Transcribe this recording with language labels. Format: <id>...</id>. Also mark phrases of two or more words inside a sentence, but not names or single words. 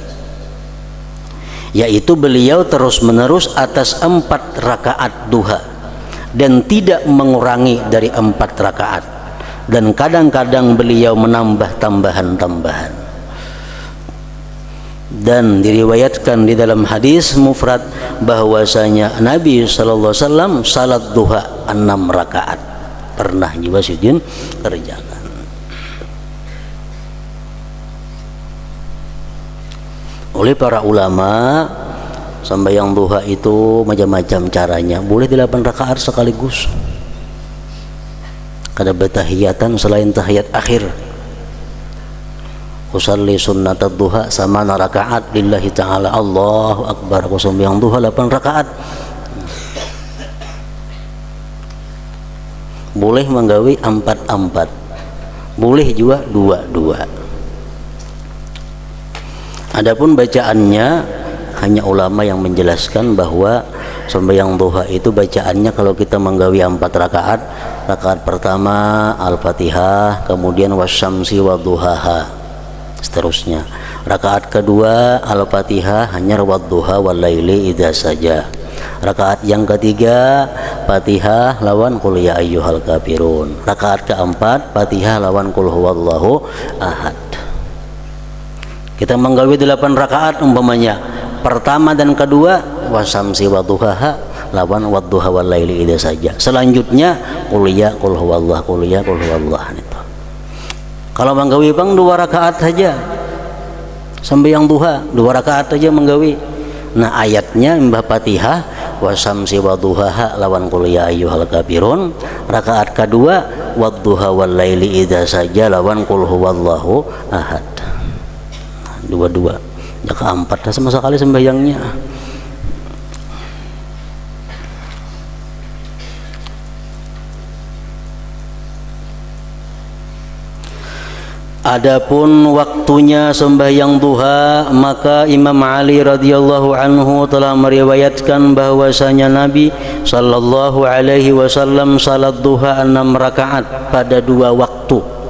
<bjn>Yaitu beliau terus menerus atas 4 rakaat duha dan tidak mengurangi dari 4 rakaat, dan kadang-kadang beliau menambah tambahan-tambahan. Dan diriwayatkan di dalam hadis mufrad bahwasanya Nabi</bjn> <ar>صلى الله عليه وسلم</ar> <bjn>salat duha 6 rakaat pernah juga sidin kerjakan. Oleh para ulama, sembahyang duha itu macam-macam caranya. Boleh 8 rakaat sekaligus, kada bertahiyatan selain tahiyat akhir.</bjn> <ar>أصلي سنة الضحى ثمان ركعات لله تعالى الله أكبر.</ar> <bjn>Aku sembahyang duha 8 rakaat. Boleh menggawi 4-4, boleh juga 2-2. Adapun bacaannya, hanya ulama yang menjelaskan bahwa sembahyang duha itu bacaannya kalau kita menggawi 4 rakaat, rakaat pertama Al-Fatihah, kemudian</bjn> <ar>والشمس وضحاها,</ar> <bjn>seterusnya. Rakaat kedua Al-Fatihah hanya</bjn> <ar>والضحى والليل إذا سجى.</ar> <bjn>Rakaat yang ketiga Fatihah lawan</bjn> <ar>قل يا أيها الكافرون.</ar> <bjn>Rakaat keempat Fatihah lawan</bjn> <ar>قل هو الله أحد.</ar> <bjn>Kita menggawe 8 rakaat umpamanya. Pertama dan kedua</bjn> <ar>والشمس وضحاها</ar> <bjn>lawan</bjn> <ar>والضحى والليل إذا سجى. Selanjutnya قل يا قل هو الله قل يا قل هو الله itu.</ar> <bjn>Kalau menggawe bang 2 rakaat saja sampai yang duha 2 rakaat saja menggawe. Nah ayatnya mbah Fatihah</bjn> <ar>والشمس وضحاها</ar> <bjn>lawan</bjn> <ar>قل يا أيها الكافرون.</ar> <bjn>Rakaat kedua</bjn> <ar>والضحى والليل إذا سجى</ar> <bjn>lawan</bjn> <ar>قل هو الله أحد.</ar> <bjn>Dua-dua. Ya keempat sama sekali sembahyangnya. Adapun waktunya sembahyang duha, maka Imam Ali</bjn> <ar>رضي الله عنه</ar> <bjn>telah meriwayatkan bahwasanya Nabi</bjn> <ar>صلى الله عليه وسلم</ar> <bjn>salat duha 6 rakaat pada 2 waktu,</bjn>